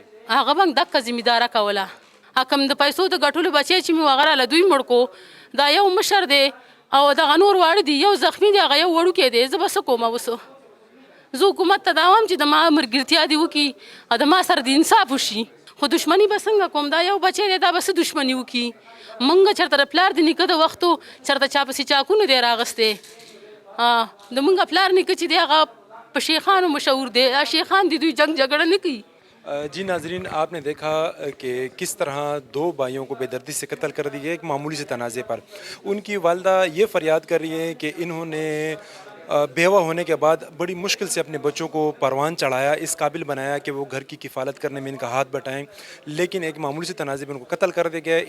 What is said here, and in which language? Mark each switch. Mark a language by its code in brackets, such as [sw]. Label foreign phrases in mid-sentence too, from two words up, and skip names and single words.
[ps] هغه به دقه ذمهداره کوله کوم د پیسو د ګټلو بچی چې مې هغه راله دوی مړ کو دا یو مشر دی او دغه نور واړه دي یو زخمي دی هغه یو وړوکی دی زه به څه کوم اوس زه حکومت ته دا وایم چې د ما ملګرتیا دې وکړي او د ما سره د انصاف وشي خو دشمني به څنګه کوم دا یو بچی دی دا به څه دشمني وکړي مونږ چېرته د پلار د نیکه د وختو چېرته چا پسې چاکونه دی راغستی د مونږ پلار نیکه چې دی هغه په شیخانو مشهور دی شیخان دي دوی جنگ جګړه نه کوي [ur] جی ناظرین، آپ نے دیکھا کہ کس طرح 2 بھائیوں کو بے دردی سے قتل کر دیا ایک معمولی سے تنازعے پر. ان کی والدہ یہ فریاد کر رہی ہے کہ انہوں نے بیوہ ہونے کے بعد بڑی مشکل سے اپنے بچوں کو پروان چڑھایا، اس قابل بنایا کہ وہ گھر کی کفالت کرنے میں ان کا ہاتھ بٹائیں، لیکن ایک معمولی سے تنازعے میں ان کو قتل کر دیا گیا ہے.